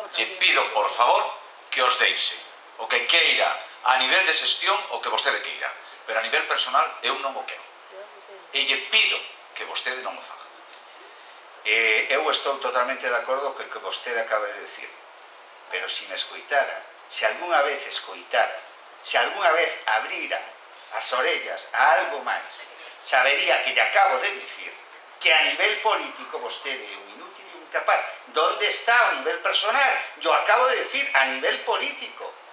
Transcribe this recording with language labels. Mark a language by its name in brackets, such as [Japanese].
[Galician] Lle pido, por favor, que os deixe. O que queira a nivel de xestión, o que vostede queira. Pero a nivel personal, eu non o quero. E lle pido que vostede non o faga. Eu estou totalmente de acordo co que vostede acaba de decir. Pero se me escoitara, se algunha vez escoitara, se algunha vez abrira as orellas a algo máis, sabería que lle acabo de dicir que a nivel político vostede é un inútil e un incapaz. [Spanish] ¿Dónde está o nivel personal? Yo acabo de decir a nivel político.